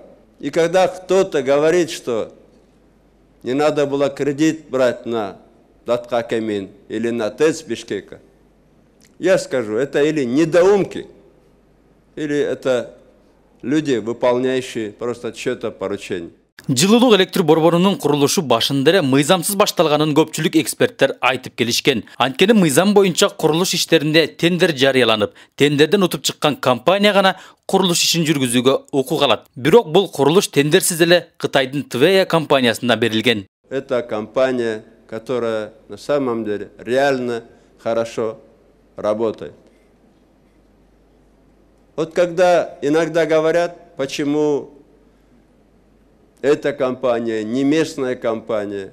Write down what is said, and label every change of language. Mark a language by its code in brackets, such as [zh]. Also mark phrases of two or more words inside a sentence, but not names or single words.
[ru] И когда кто-то говорит, что не надо было кредит брать на Даткакемин или на ТЭЦ Бишкека, я скажу, это или недоумки, или это люди, выполняющие просто чье-то поручение. [ky] Жылуулук электр борборунун курулушу башында эле мыйзамсыз башталганын көпчүлүк эксперттер айтып келишкен. Анткени мыйзам боюнча курулуш иштеринде тендер жарыяланып, тендерден утуп чыккан компания гана курулуш ишин жүргүзүүгө укук алат. Бирок бул курулуш тендерсиз эле Кытайдын ТВЭ компаниясына берилген. [ru] Это компания, которая на самом деле реально хорошо работает. Вот когда иногда говорят, почему эта компания, не местная компания.